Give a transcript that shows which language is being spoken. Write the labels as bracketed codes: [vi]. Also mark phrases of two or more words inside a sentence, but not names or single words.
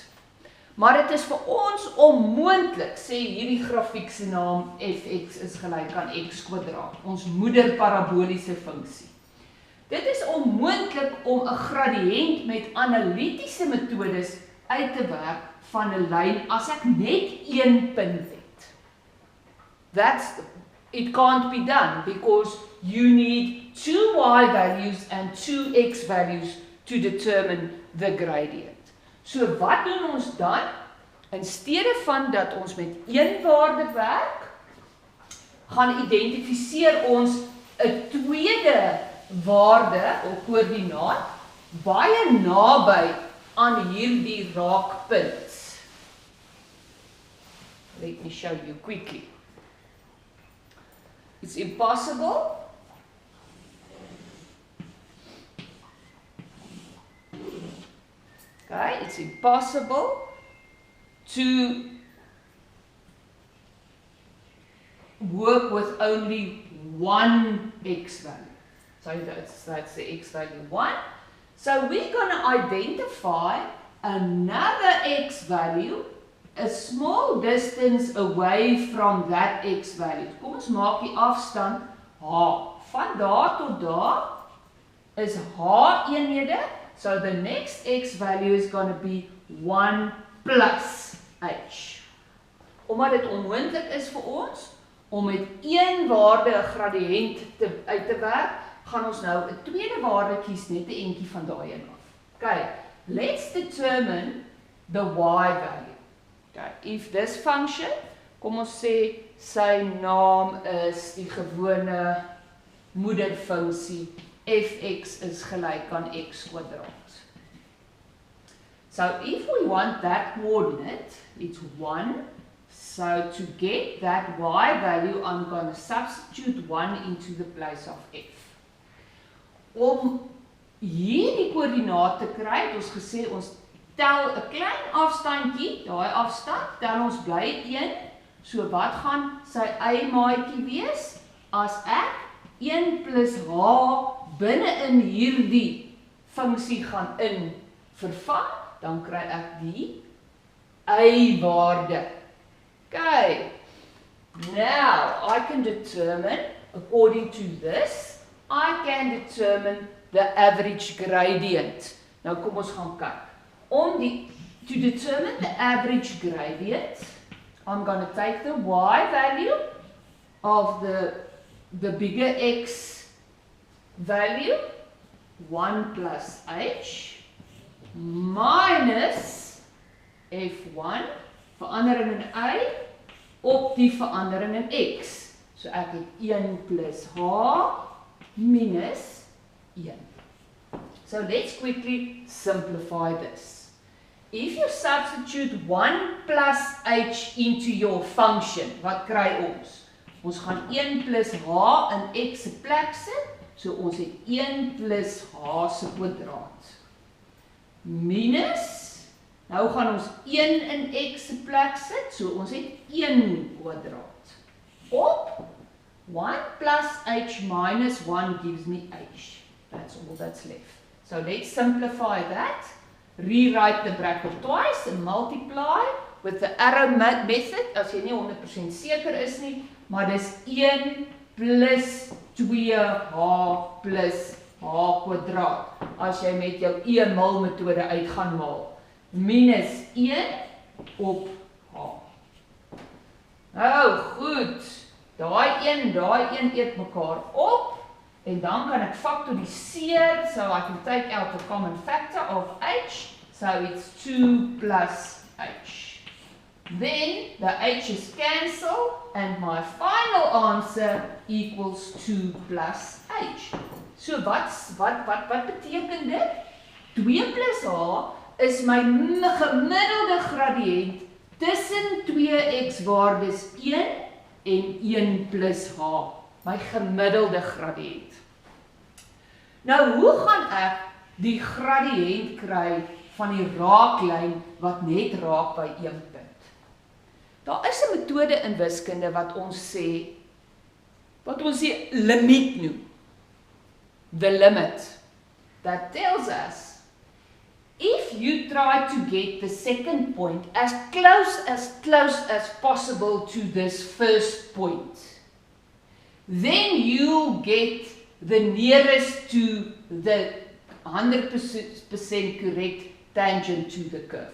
[af] Maar dit is vir ons onmoontlik, sê hierdie grafiek se naam fx is gelyk aan x², ons moeder paraboliese funksie. Dit is onmoontlik om 'n gradiënt met analitiese metodes uit te werk van 'n lyn as ek net 1 punt het. [en] It can't be done because you need 2 y values and 2 x values to determine the gradient. [af] So wat doen ons dan? In steede van dat ons met 1 waarde werk, gaan identifiseer ons 'n tweede waarde of koördinaat baie naby aan hierdie raakpunt. [en] Let me show you quickly. It's impossible it's impossible to work with only 1 x value. So that's the x value 1. So we're going to identify another x value a small distance away from that x value. [af] Kom ons maak die afstand h. Van daar tot daar is h eenhede. [en] So the next x value is going to be 1 plus h. [af] Omdat dit onmoontlik is vir ons om met 1 waarde 'n gradiënt uit te werk, gaan ons nou 'n tweede waarde kies, net 'n entjie van daai een af. [en] Okay, let's determine the y value. Okay, if this function, [af] kom ons sê sy naam is die gewone moederfunksie fx is gelyk aan x². [en] So if we want that coordinate, it's 1. So to get that y value, I'm going to substitute 1 into the place of f. [af] Om hierdie koördinaat te kry, het ons gesê ons tel 'n klein afstandjie, daai afstand, tel ons bly 1. So wat gaan sy y-maatjie wees as ek 1 plus h binne in hierdie funksie gaan vervang, dan kry ek die y-waarde. [en] Okay, now I can determine, according to this, I can determine the average gradient. [af] Nou kom ons gaan kyk. [en] To determine the average gradient, I'm going to take the y value of the bigger x value, 1 plus h, minus f1, [af] verandering in y, op die verandering in x. So ek het 1 plus h minus 1. [en] So let's quickly simplify this. if you substitute 1 plus h into your function, [af] wat kry ons? Ons gaan 1 plus h in x se plek sit, so ons het 1 plus h se kwadraat. Minus, nou gaan ons 1 in x se plek sit, so ons het 1 kwadraat. Op 1 plus h minus 1 [en] gives me h. That's all that's left. So let's simplify that. Rewrite the bracket twice and multiply with the arrow method, [af] as jy nie 100% seker is nie, maar dis 1 plus 2h plus h kwadraat, as jy met jou e-mal metode uit gaan maal, minus 1 op h. Nou goed, daai een eet mekaar op, en dan kan ek factoriseer, [en] so I can take out the common factor of h, so it's 2 plus h. Then the h's cancel, and my final answer equals 2 plus h. [af] So wat beteken dit? 2 plus h is my gemiddelde gradiënt tussen 2x waardes 1 en 1 plus h. My gemiddelde gradiënt. Nou, hoe gaan ek die gradiënt kry van die raaklyn wat net raak by 1 punt? Daar is 'n metode in wiskunde wat ons sê limiet noem. [en] The limit that tells us if you try to get the second point as close as possible to this first point, then you'll get the nearest to the 100% correct tangent to the curve.